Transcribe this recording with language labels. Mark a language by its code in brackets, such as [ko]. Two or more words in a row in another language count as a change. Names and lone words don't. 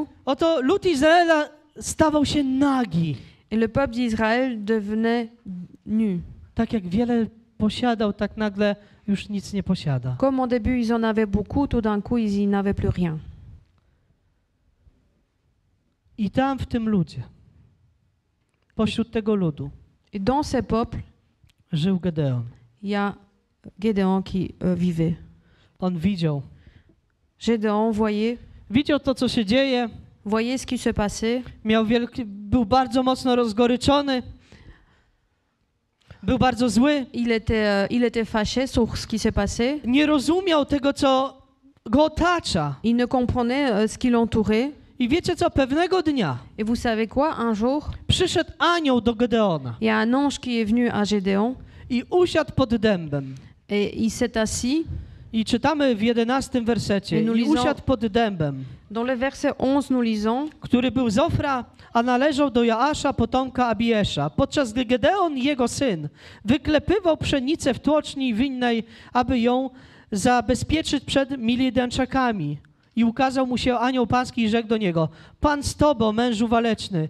[pl] Oto lud Izraela stawał się nagi. [fr] Et le peuple d'Israël devenait nu. [pl] Tak jak wiele posiadał, tak nagle już nic nie posiada. [fr] Comme au début ils en avaient beaucoup, tout d'un coup ils n'avaient plus rien. [pl] I tam w tym ludzie, pośród tego ludu, [fr] Et dans ces peuples, [pl] żył Gedeon. [fr] il y a Gédéon qui vivait. [pl] On widział. [fr] Gédéon [pl] Widział to, co się dzieje. [fr] voyait ce qui se passait. [pl] Był bardzo mocno rozgoryczony. Był bardzo zły. [fr] Il était fâché sur ce qui s'est passé. [pl] Nie rozumiał tego, co go otacza. [fr] Il ne comprenait ce qui l'entourait. [pl] I wiecie co? Pewnego dnia [fr] Et vous savez quoi? Un jour, [pl] przyszedł anioł do Gedeona [fr] il y a un ange qui est venu à Gédéon [pl] i usiadł pod dębem. [fr] et il s'est assis. [pl] I czytamy w 11 wersecie. I usiadł pod dębem, [fr] Dans le verset 11, nous lisons, [pl] który był z Ofra, a należał do Joasza, potomka Abiesza. Podczas gdy Gedeon, jego syn, wyklepywał pszenicę w tłoczni winnej, aby ją zabezpieczyć przed Midianczykami. I ukazał mu się anioł pański i rzekł do niego: Pan z tobą, mężu waleczny.